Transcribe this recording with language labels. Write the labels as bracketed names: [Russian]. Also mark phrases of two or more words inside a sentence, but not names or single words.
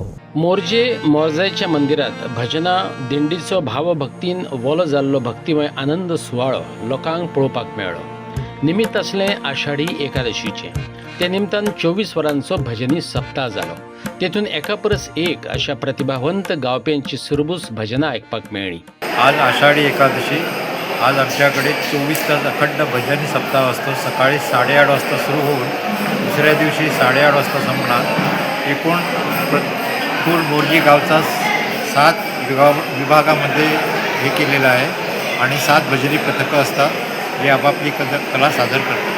[Konkani] मोरजेच्या मंदिरात भजना दिंडीचो भावभक्तीन वोलो जाल्लो भक्तिमय आनंद सुवाळो लोकांक पळोवपाक मेळ्ळो. निमित्त आसलें आषाढी एकादशीचें. ते निमतान 24 वरांचो भजनी सप्ताह जालो. तेतून एका परस एक अशा प्रतिभावंत गावप्यांची सुरबूस भजनां आयकपाक मेळ्ळी. [Marathi] आज आषाढी एकादशी. आज आमच्याकडे 24 तास अखंड भजनी सप्ताह असतो. सकाळी 8:30 वाजता सुरू होऊन दुसऱ्या दिवशी 8:30 वाजता संपणार. एकूण पूर्ण मोरजी गावचा 7 विभागामध्ये हे केलेलं आहे आणि 7 भजनी पथकं असतात जे आपापली कला सादर करतात.